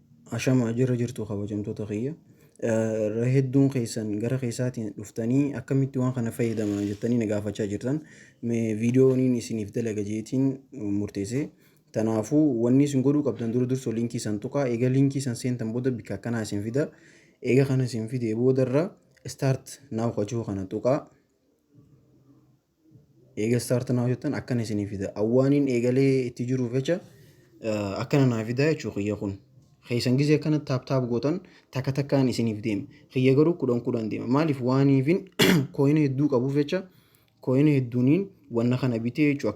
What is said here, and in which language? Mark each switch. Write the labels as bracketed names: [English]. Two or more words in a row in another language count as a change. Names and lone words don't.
[Oromo] Ashama jira jirtu kabajamtoota kiyya. Irra hedduun keessan gara keessaatiin dhuftanii akkamitti waan kana fayyadamaa jettanii na gaafachaa jirtan. Viidiyooniin isiniif dalaga jeetiin murteesse. Kanaafuu wanni isin godhuu qabdan dursoo liinkii san tuqaa. Eega liinkii san seentan booda bakka akkanaa isin fida. Eega kana isin fidee boodarra [English] start now [Oromo] qachuu kana tuqaa. Eega [English] start now [Oromo] jettan akkana isin fida. Awwaaniin eegalee itti jiruuf jecha akkana naa fida jechuu kiyya kun. Keessan gisee kana taap gootan takka takkaan isiniif deema. Kiyya garuu kudhan deema. Maaliif waaniifin kooyina hedduu qabuuf jecha kooyina hedduuniin wanna kana bitee jechuudha.